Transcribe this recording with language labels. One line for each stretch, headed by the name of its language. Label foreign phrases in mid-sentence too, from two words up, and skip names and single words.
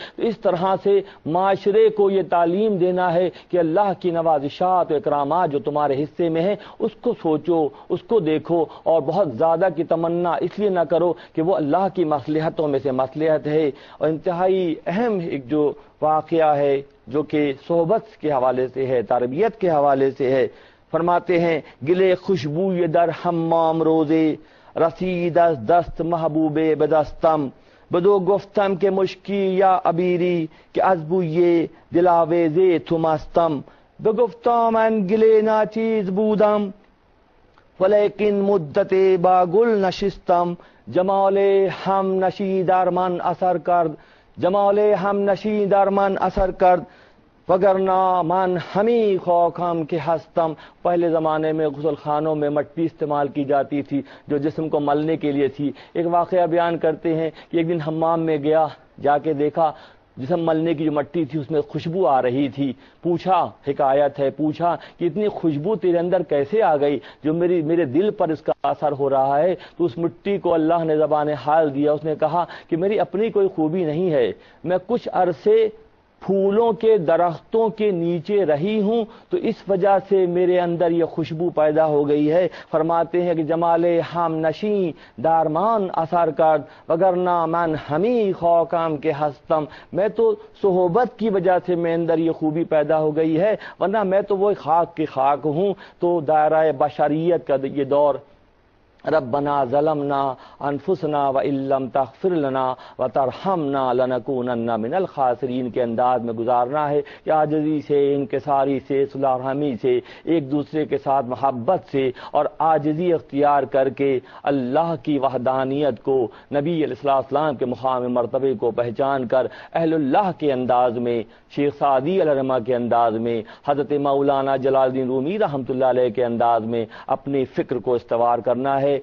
Urdu: تو اس طرح سے معاشرے کو یہ تعلیم دینا ہے کہ اللہ کی نوازشات و اکرامات جو تمہارے حصے میں ہیں اس کو سوچو، اس کو دیکھو، اور بہت زیادہ کی تمنا اس لیے نہ کرو کہ وہ اللہ کی مصلحتوں میں سے مصلحت ہے۔ اور انتہائی اہم ایک جو واقعہ ہے جو کہ صحبت کے حوالے سے ہے، تربیت کے حوالے سے ہے، فرماتے ہیں
Persian: گلے خوشبو یہ در حمام روزے رسید از دست محبوب بدستم بدو گفتم کہ مشکی یا عبیری کہ از بوی دلاویزے تو مستم بگفتم من گلے ناچیز بودم ولیکن مدت با گل نشستم جمال ہم نشی در من اثر کرد جمال ہم نشی در من اثر کرد وگرنہ من ہمی خاکم کے ہستم۔
Urdu: پہلے زمانے میں غسل خانوں میں مٹی استعمال کی جاتی تھی جو جسم کو ملنے کے لیے تھی۔ ایک واقعہ بیان کرتے ہیں کہ ایک دن حمام میں گیا، جا کے دیکھا جسم ملنے کی جو مٹی تھی اس میں خوشبو آ رہی تھی۔ پوچھا، حکایت ہے، پوچھا کہ اتنی خوشبو تیرے اندر کیسے آ گئی جو میرے دل پر اس کا اثر ہو رہا ہے؟ تو اس مٹی کو اللہ نے زبان حال دیا، اس نے کہا کہ میری اپنی کوئی خوبی نہیں ہے، میں کچھ عرصے پھولوں کے درختوں کے نیچے رہی ہوں تو اس وجہ سے میرے اندر یہ خوشبو پیدا ہو گئی ہے۔ فرماتے ہیں کہ
Persian: جمال ہم نشیں دارمان اثر کرد وگرنہ من ہمی خاکم کے ہستم،
Urdu: میں تو صحبت کی وجہ سے میں اندر یہ خوبی پیدا ہو گئی ہے، ورنہ میں تو وہ خاک کی خاک ہوں۔ تو دائرہ بشریت کا یہ دور
Arabic: ربنا ظلمنا انفسنا وان لم تغفر لنا وترحمنا لنکونن من الخاسرین
Urdu: کے انداز میں گزارنا ہے کہ عاجزی سے، انکساری سے، صلح رحمی سے، ایک دوسرے کے ساتھ محبت سے اور عاجزی اختیار کر کے اللہ کی وحدانیت کو، نبی علیہ السلام کے مقام مرتبے کو پہچان کر اہل اللہ کے انداز میں، شیخ سعدی علیہ الرحمہ کے انداز میں، حضرت مولانا جلال الدین رومی رحمۃ اللہ علیہ کے انداز میں اپنی فکر کو استوار کرنا ہے۔